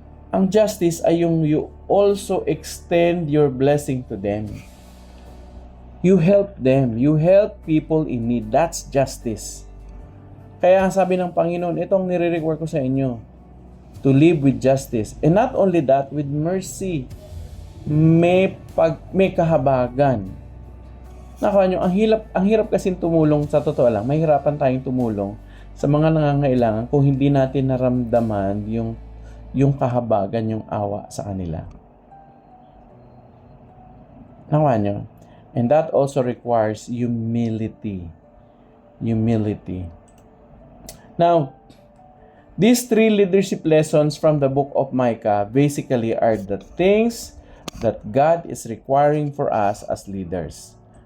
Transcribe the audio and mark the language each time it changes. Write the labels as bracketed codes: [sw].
[tl] Ang justice ay yung [en] you also extend your blessing to them. You help them. You help people in need. That's justice. [tl] Kaya sabi ng Panginoon, itong nire-require ko sa inyo, [en] to live with justice. And not only that, with mercy. [tl] May kahabagan. Nakuha nyo, ang hirap kasing tumulong, sa totoo lang, mahirapan tayong tumulong sa mga nangangailangan kung hindi natin naramdaman yung kahabagan, yung awa sa kanila. Nakuha nyo? [en] And that also requires humility. Humility. Now, these 3 leadership lessons from the book of Micah basically are the things that God is requiring for us as leaders.